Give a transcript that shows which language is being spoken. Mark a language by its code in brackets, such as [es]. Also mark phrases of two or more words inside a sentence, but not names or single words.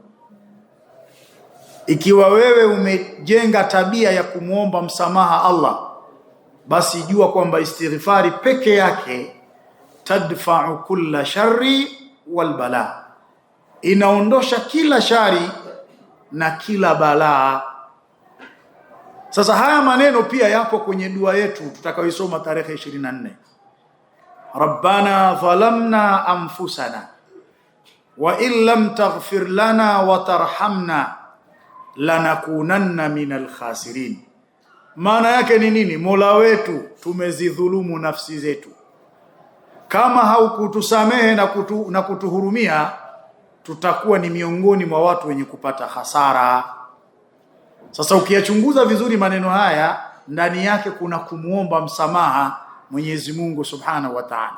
[sw] Ikiwa wewe umejenga tabia ya kumuomba msamaha Allah, basi jua kwamba istighfari peke yake [ar] تدفع كل شر والبلاء, [sw] inaondosha kila shari na kila balaa. Sasa haya maneno pia yapo kwenye dua yetu tutakayoisoma tarehe 24. [ar] ربنا ظلمنا أنفسنا وإن لم تغفر لنا وترحمنا لنكونن من الخاسرين. [sw] Maana yake ni nini? Mola wetu, tumezidhulumu nafsi zetu, kama haukutusamehe na kutuhurumia tutakuwa ni miongoni mwa watu wenye kupata hasara. Sasa ukiyachunguza vizuri maneno haya, ndani yake kuna kumuomba msamaha Mwenyezi Mungu [ar] سبحانه وتعالى.